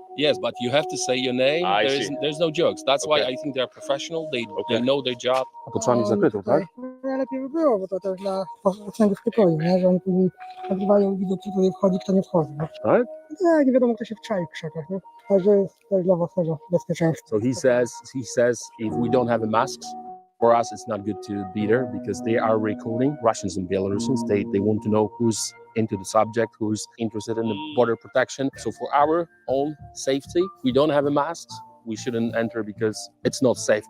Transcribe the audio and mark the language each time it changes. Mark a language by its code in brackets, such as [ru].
[en] Yes, but you have to say your name. There's no jokes. That's why I think they're professional. They know their job. [pl] Otoczony zakrytą, tak? Najlepiej by było, bo to też dla uczestników pokoju, nie? Że oni później nagrywają, widzą, kto tutaj wchodzi, kto nie wchodzi. Nie? Tak? Nie wiadomo, kto się wczai w krzakach, nie? Także jest też dla własnego bezpieczeństwa. [en] So he says if we don't have a masks, for us it's not good to be there because they are recording Russians and Belarusians. They want to know who's into the subject, who's interested in the border protection. So for our own safety, we don't have a mask. We shouldn't enter because it's not safe.